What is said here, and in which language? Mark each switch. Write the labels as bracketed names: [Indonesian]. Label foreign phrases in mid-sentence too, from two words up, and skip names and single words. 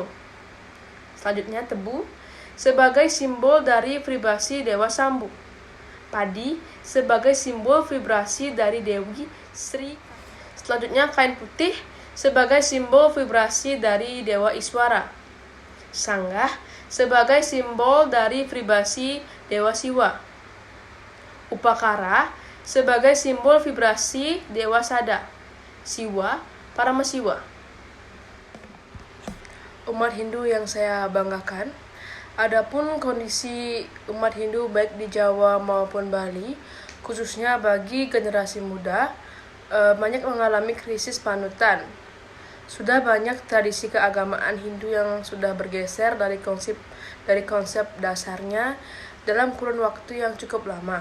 [Indonesian] Selanjutnya, tebu sebagai simbol dari vibrasi Dewa Sambu. Padi sebagai simbol vibrasi dari Dewi Sri. Selanjutnya, kain putih sebagai simbol vibrasi dari Dewa Iswara. Sanggah sebagai simbol dari vibrasi Dewa Siwa. Upakara sebagai simbol vibrasi Dewa Sada. Siwa, Paramasiwa. Umat Hindu yang saya banggakan, adapun kondisi umat Hindu baik di Jawa maupun Bali, khususnya bagi generasi muda, banyak mengalami krisis panutan. Sudah banyak tradisi keagamaan Hindu yang sudah bergeser dari konsep dasarnya dalam kurun waktu yang cukup lama.